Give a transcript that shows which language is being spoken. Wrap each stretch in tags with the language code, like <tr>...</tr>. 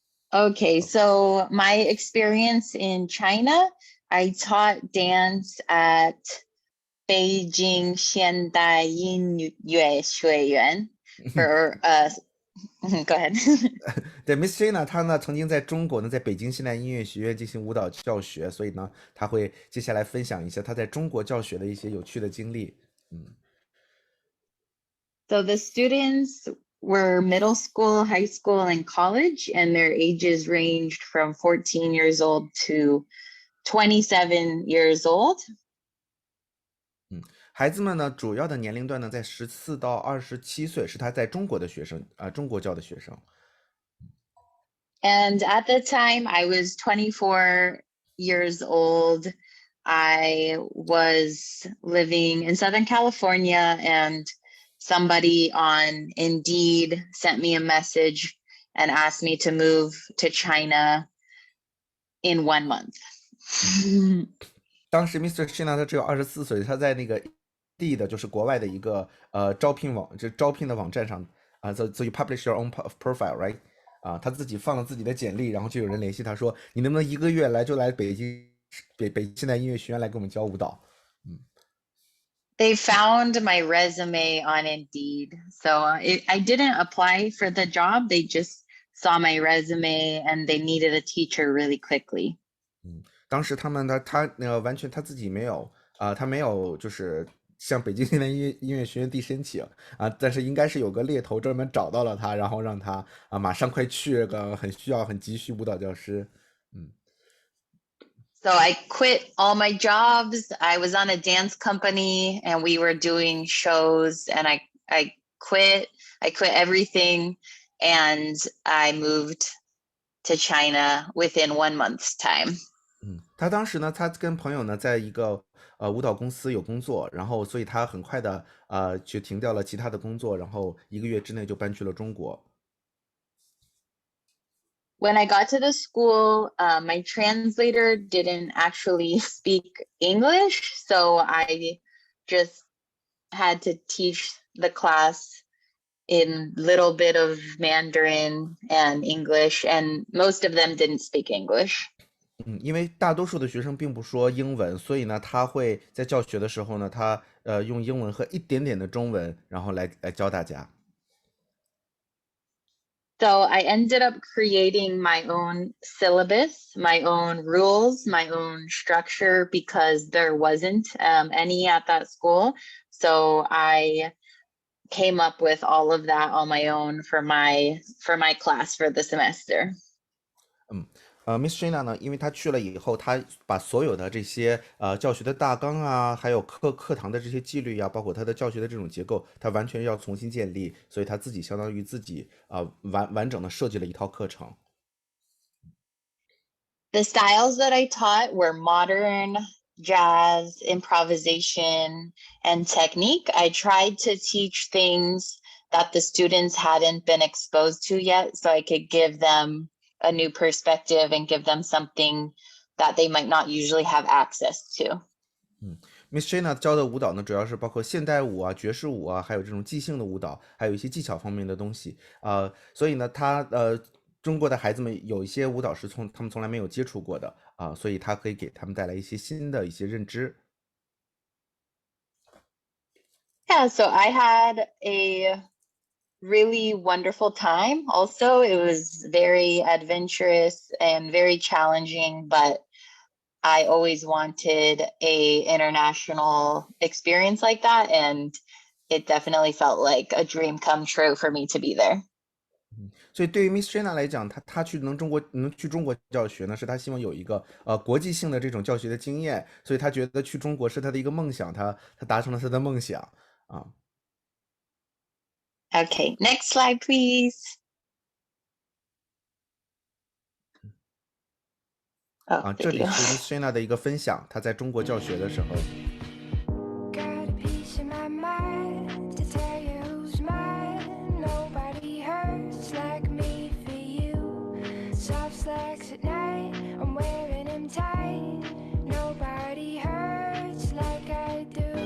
<en>Okay, so my experience in China, I taught dance at Beijing 现代音乐学院 for go ahead.</en> <zh>对，Miss Shaina 她呢曾经在中国呢，在北京现代音乐学院进行舞蹈教学，所以呢，她会接下来分享一下她在中国教学的一些有趣的经历。</zh> <en>So the students were middle school, high school, and college, and their ages ranged from 14 years old to 27 years old.</en> <zh>孩子们呢，主要的年龄段呢在14到27岁，是他在中国的学生中国教的学生。</zh> <en>And at the time, I was 24 years old. I was living in Southern California, and somebody on Indeed sent me a message and asked me to move to China in 1 month.</en> <zh>当时</zh> <en>Mr.</en> <zh>Shaina 他只有24岁，他在那个地的就是国外的一个招聘的网站上</zh> <en>so you publish your own profile, right?</en> <zh>他自己放了自己的简历，然后就有人联系他说，你能不能1个月来北京北现代音乐学院来给我们教舞蹈</zh> <en>？They found my resume on Indeed. So I didn't apply for the job. They just saw my resume and they needed a teacher really quickly.</en> <zh>当时他完全他自己没有他没有就是向北京现代音乐学院递申请但是应该是有个猎头专门找到了他，然后让他马上快去很急需舞蹈教师。</zh> <en>So I quit all my jobs. I was on a dance company and we were doing shows, and I quit everything, and I moved to China within 1 month's time.</en> <zh>他当时呢，他跟朋友呢在一个舞蹈公司有工作，然后所以他很快的就停掉了其他的工作，然后1个月之内就搬去了中国。</zh> <en>When I got to the school, my translator didn't actually speak English, so I just had to teach the class in little bit of Mandarin and English, and most of them didn't speak English.</en> <zh>因为大多数的学生并不说英文，所以呢，他会在教学的时候呢，他用英文和一点点的中文，然后来教大家。</zh> <en>So I ended up creating my own syllabus, my own rules, my own structure, because there wasn't any at that school. So I came up with all of that on my own for my class for the semester.</en> <zh>Miss Shaina 呢，因为她去了以后，她把所有的这些教学的大纲还有课堂的这些纪律包括她的教学的这种结构，她完全要重新建立，所以她自己相当于自己完整的设计了一套课程。</zh> <en>The styles that I taught were modern, jazz, improvisation, and technique. I tried to teach things that the students hadn't been exposed to yet, so I could give them a new perspective and give them something that they might not usually have access to.</en> <zh>Miss Shaina 教的舞蹈呢，主要是包括现代舞爵士舞还有这种即兴的舞蹈，还有一些技巧方面的东西所以呢，中国的孩子们有一些舞蹈是他们从来没有接触过的所以他可以给他们带来一些新的一些认知。</zh> <en>Yeah, so I had a really wonderful time. Also, it was very adventurous and very challenging, but I always wanted a international experience like that, and it definitely felt like a dream come true for me to be there.</en> <zh>所以对于 Miss Shaina 来讲，她能去中国教学呢，是她希望有一个国际性的这种教学的经验，所以她觉得去中国是她的一个梦想，她达成了她的梦想</zh> <en>Okay, next slide, please. Oh,</en> <zh>这里是 Miss Shaina 的一个分享，她在中国教学的时候。</zh> <en>Got a piece of my mind to tell you who's mine. Nobody hurts like me for you. Soft slacks at night, I'm wearing them tight. Nobody hurts like I do.</en>